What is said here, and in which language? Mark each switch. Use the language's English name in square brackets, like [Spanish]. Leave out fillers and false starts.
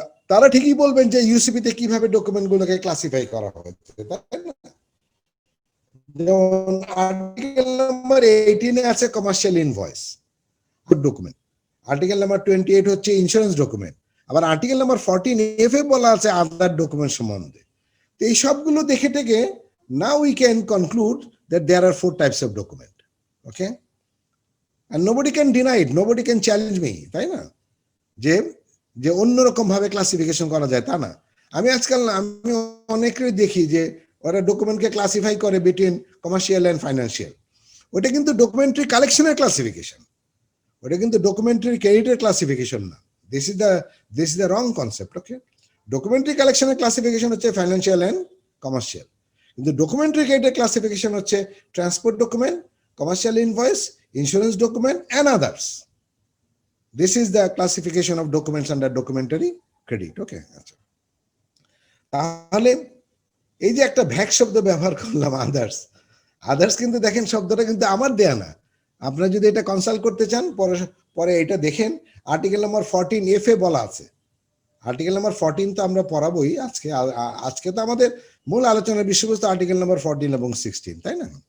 [Bangla] তারা ঠিকই বলবেন যে ইউসিপিতে কিভাবে ডকুমেন্টগুলোকে ক্লাসিফাই করা হচ্ছে, তাই না? যেমন আর্টিকেল নাম্বার 18 আছে commercial invoice document, article number 28 হচ্ছে ইন্স্যুরেন্স ডকুমেন্ট, আবার আর্টিকেল নাম্বার 14F এ বলা আছে আদার ডকুমেন্ট সম্বন্ধে। তো এই সবগুলো দেখে থেকে [English] now we can conclude that there are 4 types of document, okay, and nobody can deny it, nobody can challenge me, [Bangla] তাই না? যে যে অন্যরকম ভাবে ক্লাসিফিকেশন করা যায় তা না। আমি অনেকেই দেখি যে ওরা ডকুমেন্টকে ক্লাসিফাই করে [English] Between commercial and financial. [Bangla] ওটা কিন্তু ডকুমেন্টারি কালেকশনের ক্লাসিফিকেশন, ওটা কিন্তু ডকুমেন্টারি ক্রেডিটের ক্লাসিফিকেশন না। [English] this is the wrong concept, [Bangla] okay. Documentary কালেকশনের ক্লাসিফিকেশন হচ্ছে ফাইন্যান্সিয়াল এন্ড কমার্শিয়াল, কিন্তু ডকুমেন্টারি ক্রেডিটের ক্লাসিফিকেশন হচ্ছে transport document, commercial invoice, insurance document and others. [English] This is the classification of documents under documentary credit, okay? [Bangla] আচ্ছা, তাহলে এই যে একটা ভ্যাক শব্দ ব্যবহার করলাম আদার্স কিন্তু দেখেন শব্দটা কিন্তু আমার দেয়া না। আপনারা যদি এটা কনসাল্ট করতে চান পরে এটা দেখেন, আর্টিকেল নাম্বার 14F এ বলা আছে। আর্টিকেল নাম্বার 14 তো আমরা পড়াবোই আজকে তো আমাদের মূল আলোচনার বিষয়বস্তু আর্টিকেল নাম্বার 14 এবং 16, তাই না?